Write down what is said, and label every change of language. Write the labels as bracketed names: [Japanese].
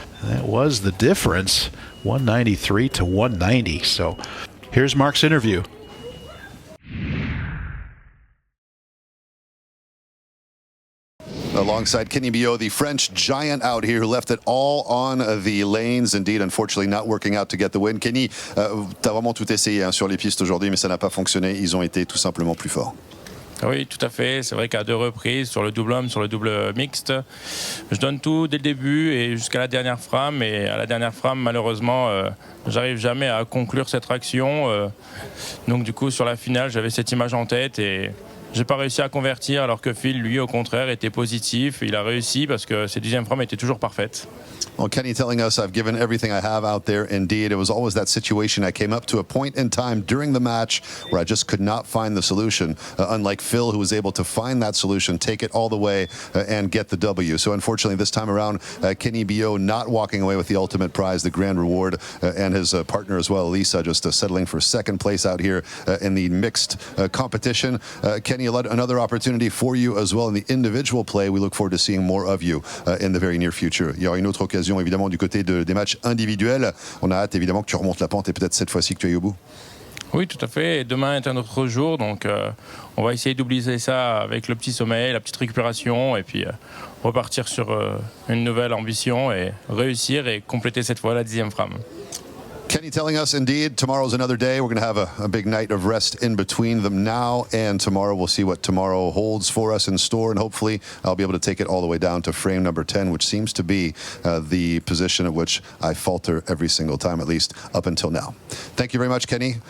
[English] That was the difference, 193 to 190. So here's Marc's interview. Alongside Kenny Bidone, the French giant out here who left it all on the lanes. Indeed, unfortunately, not working out to get the win. [French] Kenny, t'as vraiment tout essayé sur les pistes aujourd'hui, mais ça n'a pas fonctionné. Ils ont été tout simplement plus forts. Oui, tout à fait. C'est vrai qu'à 2 reprises, sur le double homme, sur le double mixte, je donne tout dès le début et jusqu'à la dernière frame. Et à la dernière frame, malheureusement, j'arrive jamais à conclure cette action. Donc du coup, sur la finale, j'avais cette image en tête et j'ai pas réussi à convertir, alors que Phil, lui, au contraire, était positif. Il a réussi parce que ses 10e frames étaient toujours parfaites. [English] Well, Kenny telling us, I've given everything I have out there. Indeed, it was always that situation. I came up to a point in time during the match where I just could not find the solution. Unlike Phil, who was able to find that solution, take it all the way and get the W. So unfortunately, this time around, Kenny Bidone not walking away with the ultimate prize, the grand reward, and his partner as well, Elisa, just settling for 2nd place out here in the mixed competition. Kenny, another opportunity for you as well in the individual play. We look forward to seeing more of you in the very near future. [French] Il y aura une autre occasion évidemment du côté des matchs individuels. On a hâte évidemment que tu remontes la pente et peut-être cette fois-ci que tu ailles au bout. Oui, tout à fait. Et demain est un autre jour, donc on va essayer d'oublier ça avec le petit sommeil, la petite récupération, et puis repartir sur une nouvelle ambition et réussir et compléter cette fois la 10e frame. [English] Kenny telling us, indeed, tomorrow's another day. We're going to have a big night of rest in between them now and tomorrow. We'll see what tomorrow holds for us in store, and hopefully I'll be able to take it all the way down to frame number 10, which seems to be the position at which I falter every single time, at least up until now. Thank you very much, Kenny.